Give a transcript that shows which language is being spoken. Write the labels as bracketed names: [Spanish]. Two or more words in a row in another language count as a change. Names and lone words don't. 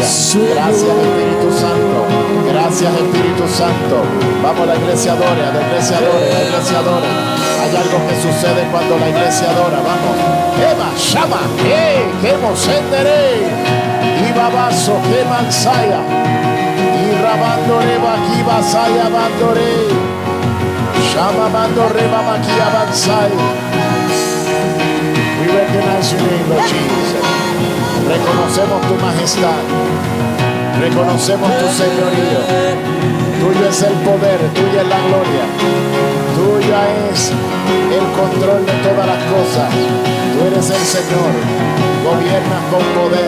[Spanish] Gracias, Espíritu Santo. Gracias, Espíritu Santo. Vamos, la iglesia adore, la iglesia adore, la iglesia adore. Hay algo que sucede cuando la iglesia adora. Vamos. Ema, Shama, que mosendere. Y babazo, que mansaya. Y rabandore, aquí basaya, bandore. Shama, bandore, aquí avanzai. [English] We recognize your name, Lord Jesus. [Spanish] Reconocemos tu majestad. Reconocemos tu señorío. Tuyo es el poder, tuya es la gloria. Tuya es el control de todas las cosas. Tú eres el Señor. Gobiernas con poder.